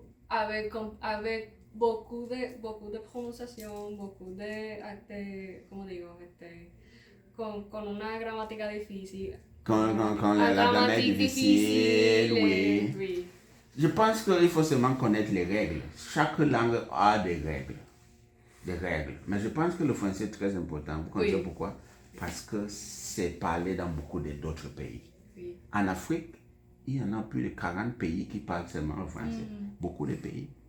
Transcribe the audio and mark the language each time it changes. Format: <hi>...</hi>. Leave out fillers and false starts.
<fr>avec beaucoup de prononciación, beaucoup de,</fr> <es>¿cómo digo? Con una gramática difícil.</es> <fr>Quand la grammaire est difficile, oui. Oui. Je pense qu'il faut seulement connaître les règles. Chaque langue a des règles. Mais je pense que le français est très important. Vous connaissez Oui. pourquoi? Parce que c'est parlé dans beaucoup d'autres pays. Oui. En Afrique, il y en a plus de 40 pays qui parlent seulement le français. Beaucoup de pays.</fr>